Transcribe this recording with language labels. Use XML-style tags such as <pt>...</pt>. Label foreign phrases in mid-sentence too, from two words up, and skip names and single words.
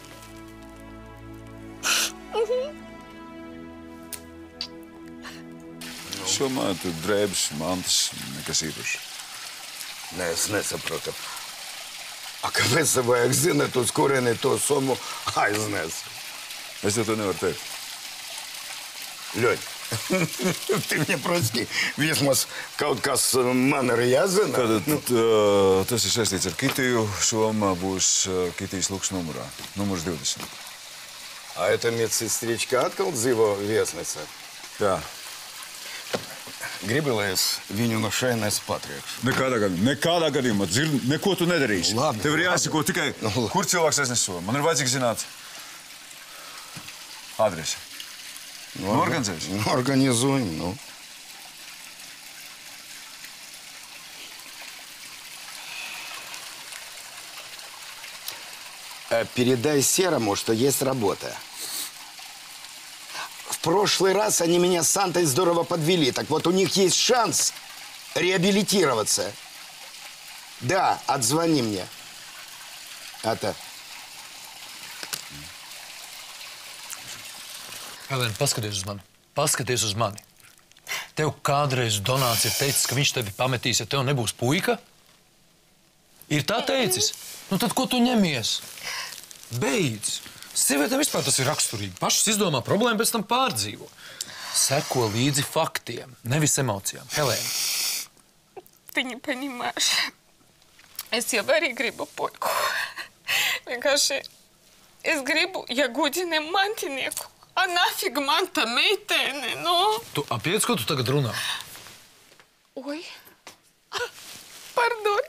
<lv>Es domāju, tu drēbes, mantas, nekas īpaši. Nē, es nesaprotu. Kāpēc tev vajag zināt, uz kurieni to summu aiznes? Es tev to nevaru teikt. Ļoņ,</lv> <ru>ты мне просто</ru> <lv>vismaz kaut kas man arī jāzina. Tātad tas ir saistīts ar Kitiju. Soma būs Kitijas luks numurā. Numurs 20.</lv> <ru>А эта медсестричка</ru> <lv>atkal dzīvo viesnīcā? Jā. Gribi, lai es viņu no šejienes patriekšu? Nekādā gadījumā. Neko tu nedarīsi. Labi. Tev ir jāsako tikai, kur cilvēks aiznes somu. Man ir vajadzīgs zināt adresi. Organizēsi?</lv> <ru>Organizуем, ну. Передай Серому, что есть работа. В прошлый раз они меня с Сантой здорово подвели. Так вот, у них есть шанс реабилитироваться. Да, отзвони мне. Это...</ru> <lv>Helēna, paskaties uz mani. Paskaties uz mani. Tev kādreiz Donāts ir teicis, ka viņš tevi pametīs, ja tev nebūs puika? Ir tā teicis? Nu tad ko tu ņemies? Beidz. Sievietēm vispār tas ir raksturīgi. Pašas izdomā problēmu, pēc tam pārdzīvo. Seko līdzi faktiem, nevis emocijām. Helēna.</lv> <ru>Ты не понимаешь.</ru> <lv>Es jau arī gribu puiku. Vienkārši es gribu Jagudinem mantinieku.</lv> <ru>А нафиг</ru> <lv>man ta meitene, nu? Tu apiec, ko tu tagad runā? Oi. Pardon.</lv>